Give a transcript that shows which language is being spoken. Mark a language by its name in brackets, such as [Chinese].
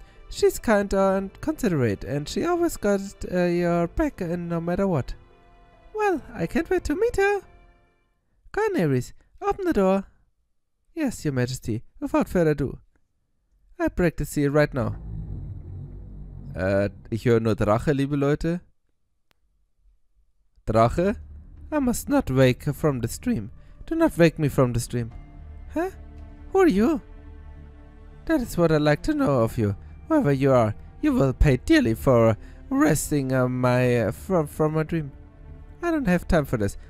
[English] She's kind and considerate, and she always got your back no matter what. Well, I can't wait to meet her. Go on, Ares, open the door. Yes, your majesty, without further ado. I break the seal right now. [German] Ich höre nur Drache, liebe Leute. Drache? [English] I must not wake from the stream. Do not wake me from the stream. Huh? Who are you? That is what I'd like to know of you. Whoever you are, you will pay dearly for resting from my dream. I don't have time for this.